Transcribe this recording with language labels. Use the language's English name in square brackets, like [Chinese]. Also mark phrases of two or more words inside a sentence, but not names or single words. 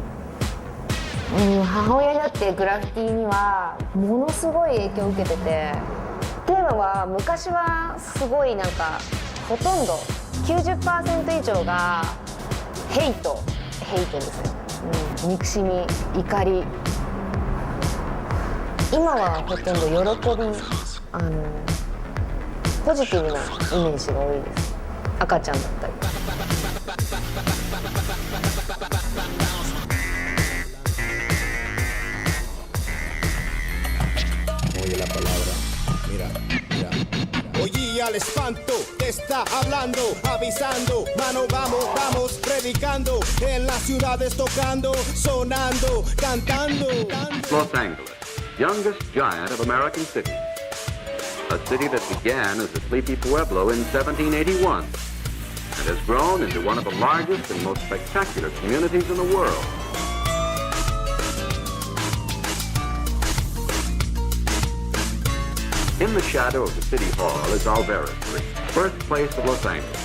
[Japanese] 母親にだってグラフィティにはものすごい影響を受けてて、っていうのは昔はすごいなんかほとんど 90% 以上がヘイトですよ、憎しみ、怒り。今はほとんど喜び、ポジティブなイメージが多いです。赤ちゃんだったり。 [Spanish] Oye la palabra, mira, mira. Oye al espanto, te está hablando, avisando, mano vamos, predicando, en las ciudades tocando, sonando, cantando. [English] Los Angeles, youngest giant of American cities. A city that began as a sleepy pueblo in 1781 and has grown into one of the largest and most spectacular communities in the world. In the shadow of the City Hall is Alvera Street, birthplace of Los Angeles.